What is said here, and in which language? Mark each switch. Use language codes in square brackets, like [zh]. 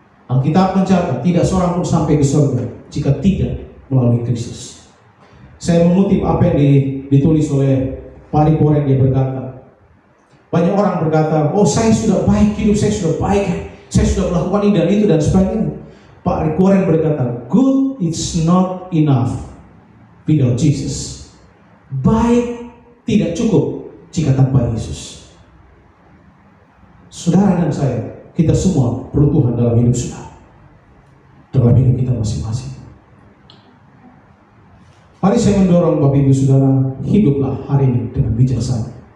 [id] Alkitab mencatat tidak seorang pun sampai ke surga jika tidak melalui Kristus. Saya mengutip apa yang ditulis oleh Pariporen. Dia berkata, banyak orang berkata, oh saya sudah baik, hidup saya sudah baik, saya sudah melakukan ini dan itu dan sebagainya. Pak Rick Warren berkata, [en] good is not enough without Jesus. [id] Baik tidak cukup jika tanpa Yesus. Saudara dan saya, kita semua perlu Tuhan dalam hidup saudara, dalam hidup kita masing-masing. Mari saya mendorong Bapak Ibu Saudara, hiduplah hari ini dengan bijaksana.